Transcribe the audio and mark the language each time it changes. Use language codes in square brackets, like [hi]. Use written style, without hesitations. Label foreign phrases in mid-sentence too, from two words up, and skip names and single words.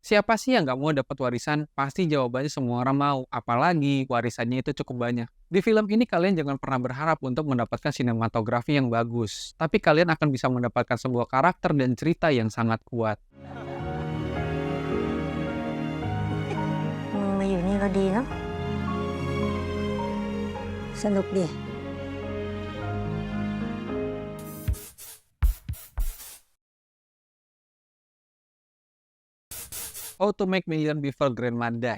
[id] Siapa sih yang nggak mau dapat warisan? Pasti jawabannya semua orang mau, apalagi warisannya itu cukup banyak. Di film ini kalian jangan pernah berharap untuk mendapatkan sinematografi yang bagus, tapi kalian akan bisa mendapatkan sebuah karakter dan cerita yang sangat kuat. [th] มาอยู่นี่ก็ดีเนาะสนุกดี [en] How to Make Million Before Grandma Die.